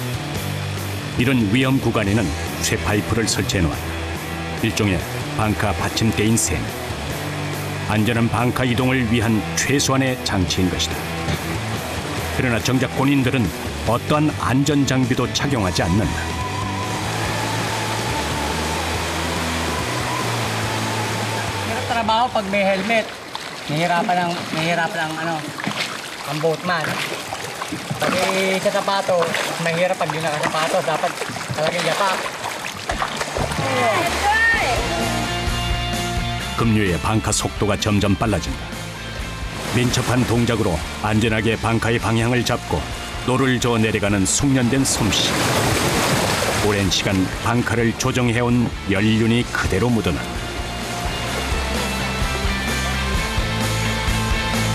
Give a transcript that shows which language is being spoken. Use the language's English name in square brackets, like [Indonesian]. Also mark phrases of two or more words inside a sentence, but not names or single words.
[Korean] 이런 위험 구간에는 쇠파이프를 설치해 놓았다. 일종의 방카 받침대인 셈. 안전한 방카 이동을 위한 최소한의 장치인 것이다. 그러나 정작 본인들은 어떠한 안전 장비도 착용하지 않는다. [Filipino] Trabaho pag may helmet, nahihirapan ang boatman. Pag sa sapato, mahirap pag di nakasapatos, dapat talagang yapak. [Korean] 급류의 방카 속도가 점점 빨라진다. 민첩한 동작으로 안전하게 방카의 방향을 잡고 노를 저어 내려가는 숙련된 솜씨. 오랜 시간 방카를 조정해온 연륜이 그대로 묻어난다.